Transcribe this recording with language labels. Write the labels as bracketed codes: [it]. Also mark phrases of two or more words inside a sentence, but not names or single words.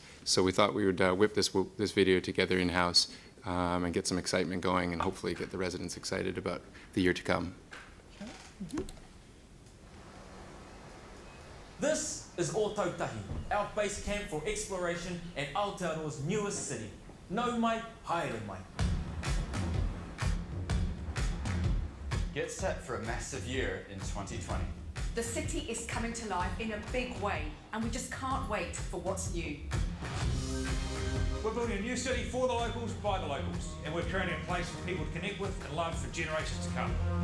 [en] So we thought we would whip this video together in-house and get some excitement going and hopefully get the residents excited about the year to come. Mm-hmm. This is Ōtautahi, our base camp for exploration and Aotearoa's newest city. [mi] No mai, haere mai. [en] Get set for a massive year in 2020. The city is coming to life in a big way, and we just can't wait for what's new. We're building a new city for the locals, by the locals, and we're creating a place for people to connect with and love for generations to come.